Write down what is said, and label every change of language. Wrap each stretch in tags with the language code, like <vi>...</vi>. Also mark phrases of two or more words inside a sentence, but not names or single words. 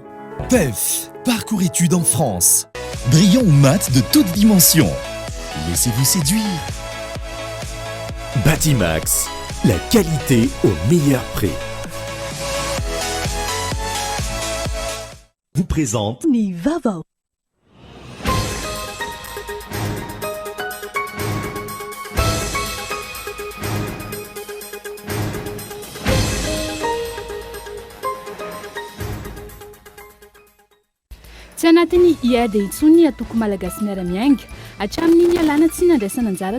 <fr>PEF, Parcours études en France. Brillant ou mat de toutes dimensions. Laissez-vous séduire. Batimax, la qualité au meilleur prix. Vous présente Nivavo.</fr> <mg>Tsy anatin'ny IAD intsony atoko malagasy miara-miainga hatramin'ny alana tsy nandraisana anjara</mg>